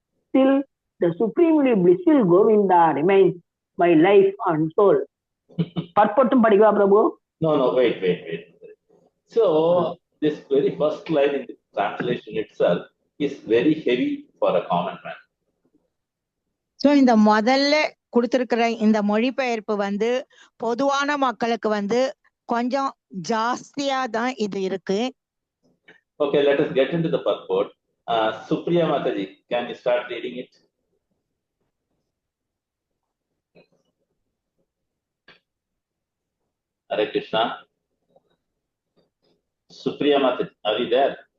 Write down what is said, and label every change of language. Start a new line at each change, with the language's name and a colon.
English: Still, the supremely blissful Govinda remains my life and soul.
Tamil: பற்பட்டும் படிக்கவா Prabhu?
English: No, wait. So, this very first line in the translation itself is very heavy for a common man.
Tamil: So, இந்த முதல்ல கொடுத்திருக்கிற இந்த மொழிபெயர்ப்பு வந்து பொதுவான மக்களுக்கு வந்து கொஞ்சம் ஜாஸ்தியா தான் இது இருக்கு.
English: Okay, let us get into the purport. Supriya Mataji, can you start reading it? Hare Krishna. Supriya Mataji, are you there?